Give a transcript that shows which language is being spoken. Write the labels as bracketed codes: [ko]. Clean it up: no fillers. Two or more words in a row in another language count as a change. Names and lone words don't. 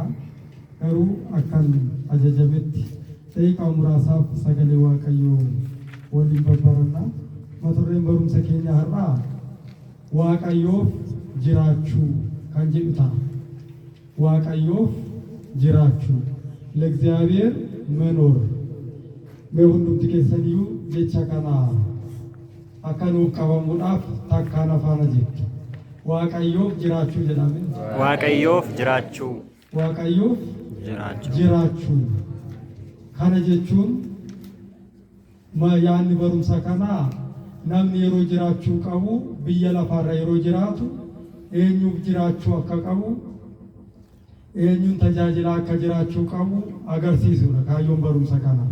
[om] Garuu akkan ajajametti daqiiqaa muraasaaf sagalee Waaqayyoo waliin babbaranna. Mata dureen barumsa keenya har'aa Waaqayyoof jiraachuu kan jedhu ta'a. Waaqayyoof jiraachuu [am] ለእግዚአብሔር መኖር [om] ሁንዱምቲ keessaniyyuu jecha kana akka nuuf qabamuudhaaf takkaan afaana jettu. Waaqayyoof jiraachuu jedhame. Waaqayyoof jiraachuu. Waaqayyoof jiraachuu. Kana jechuun yaadni barumsa kanaa namni yeroo jiraachuu qabu biyya lafaarra yeroo jiraatu eenyuuf jiraachuu akka qabu eenyuun tajaajila akka jiraachuu qabu agarsiisudha kaayyoon barumsa kanaa.